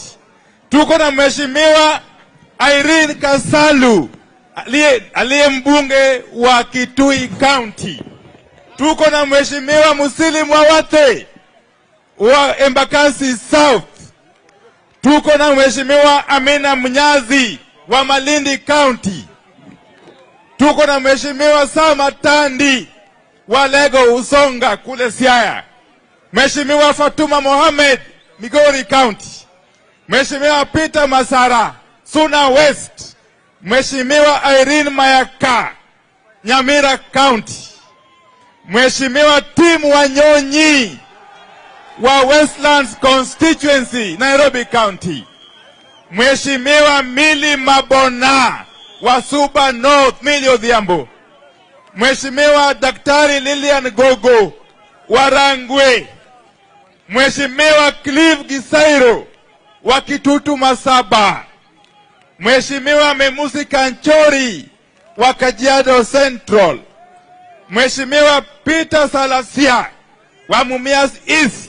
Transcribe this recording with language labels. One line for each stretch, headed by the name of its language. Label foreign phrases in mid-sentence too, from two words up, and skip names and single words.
Swahili: Tuko na Mheshimiwa Irene Kasalu aliye mbunge wa Kitui County. Tuko na Mheshimiwa Musili Mwawate wa Embakasi South. Tuko na Mheshimiwa Amina Mnyazi wa Malindi County. Tuko na Mheshimiwa Sama Tandi wa Lego Usonga kule Siaya. Mheshimiwa Fatuma Mohamed Migori County. Mheshimiwa Peter Masara Suna West. Mheshimiwa Irene Mayaka Nyamira County. Mheshimiwa Tim Wanyonyi wa Westlands Constituency Nairobi County. Mheshimiwa Mili Mabona wa Suba North Milio Odhiambo. Mheshimiwa Daktari Lilian Gogo wa Rangwe. Mheshimiwa Clive Gisairo wa Kitutu Masaba. Mheshimiwa Memusi Kanchori wa Kajiado Central. Mheshimiwa Peter Salasia wa Mumias East.